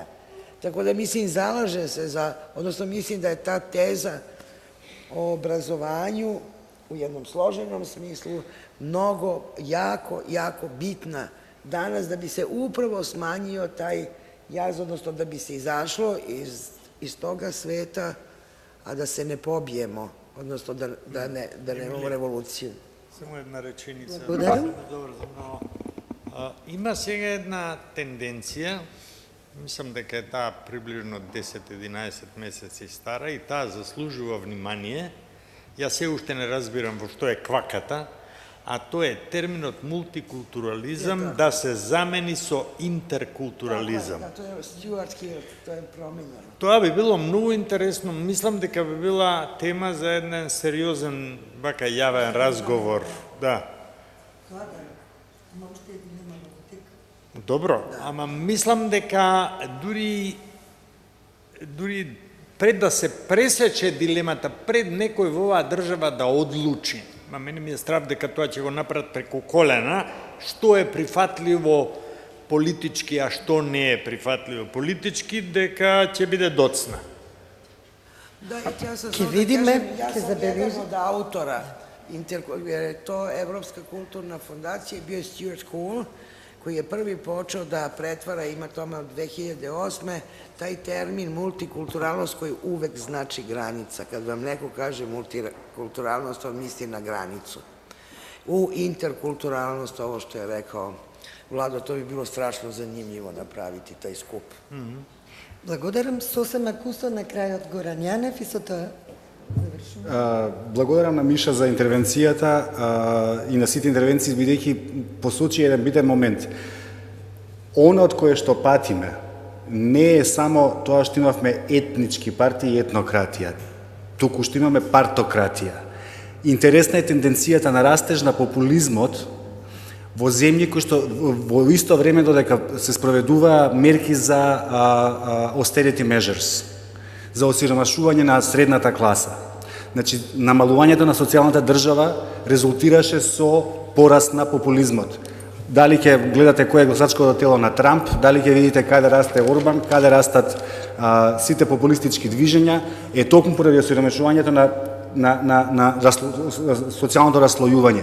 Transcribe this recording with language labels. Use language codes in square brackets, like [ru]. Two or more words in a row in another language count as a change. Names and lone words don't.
[sr] Tako da mislim, zalažem se za, odnosno mislim da je ta teza o obrazovanju u jednom složenom smislu mnogo, jako bitna danas da bi se upravo smanjio taj jaz, odnosno da bi se izašlo iz toga sveta, a da se ne pobijemo, odnosno da nemamo revoluciju. [mk] Само една реченица. Благодарам. Добро, но има сега една тенденција, мислам дека е таа приближно 10-11 месеци стара и таа заслужува внимание. Јас се уште не разбирам во што е кваката, а тоа е терминот мултикултурализам да се замени со интеркултурализам. [sr] Da, to je Stuart Hill, to je promenjeno. [mk] Тоа би било многу интересно, мислам дека би била тема за еден сериозен вака јавен разговор, да. Добро, ама мислам дека дури пред да се пресече дилемата, пред некој во оваа држава да одлучи, ма мене ми е страв дека тоа ќе го направат преку колена, што е прифатливо политички, а што не е прифатливо политички, дека ќе биде доцна. [sr] Da, ja sam [mk] Ќе видиме, ќе [sr] jedan [mk] забележиме. [sr] od autora, jer je to Evropska kulturna fondacija, bio je Stuart Hall, koji je prvi počeo da pretvara, ima tome od 2008. taj termin multikulturalnost koji uvek znači granica. Kad vam neko kaže multikulturalnost, on misli na granicu. U interkulturalnost, ovo što je rekao Vlado, to bi bilo strašno zanimljivo napraviti taj skup. [mk] Благодарам. Сосем акусто на крајот Горан Јанев и со тоа завршувам. Благодарам на Миша за интервенцијата и на сите интервенции, бидејќи посочи еден битен момент. Оно од кое што патиме не е само тоа што имавме етнички партии и етнократија, туку што имаме партократија. Интересна е тенденцијата на растеж на популизмот во земји кои што во исто време додека се спроведува мерки за [en] austerity measures, [mk] за осиромашување на средната класа. Значи, намалувањето на социјалната држава резултираше со пораст на популизмот. Дали ќе гледате кој е гласачкото тело на Трамп, дали ќе видите каде расте Орбан, каде растат сите популистички движења, е токму поради осиромашувањето на социјалното раслојување.